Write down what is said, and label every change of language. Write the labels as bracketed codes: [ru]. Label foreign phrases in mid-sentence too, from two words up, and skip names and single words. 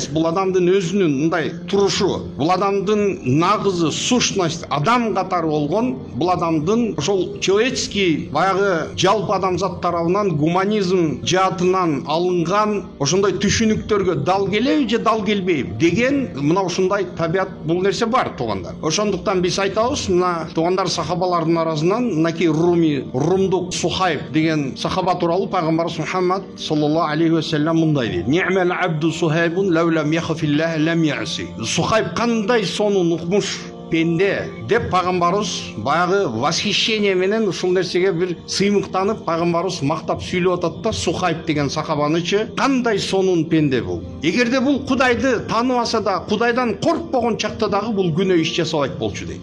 [ky] Бул адамдын өзүнүн мындай турушу, бул адамдын нагызы, сущность, адам катары болгон, бул адамдын ошол человеческий баягы жалпы адамзат тарабынан гуманизм жаатынан алынган ошондой түшүнүктөргө дал келеби же дал келбейби деген мына ушундай табият, бул нерсе бар туугандар. Ошондуктан биз айтабыз, мына туугандар сахабалардын арасынан мынакей румдук Сухайб деген сахаба тууралуу пайгамбарыбыз Мухаммад [ar] صلى الله عليه وسلم [ky] мындай дейт: [ar] "نعم العبد صهيب لو لم يخف الله لم يعصه." [ky] Сухайб кандай сонун укмуш пенде деп пайгамбарыбыз баягы восхищение менен ушул нерсеге бир сыймыктанып пайгамбарыбыз мактап сүйлөп атат да, Сухайб деген сахабанычы кандай сонун пенде бул. Эгерде бул Кудайды тааныбаса да, Кудайдан коркпогон чакта дагы бул күнөө иш жасабайт болчу дейт.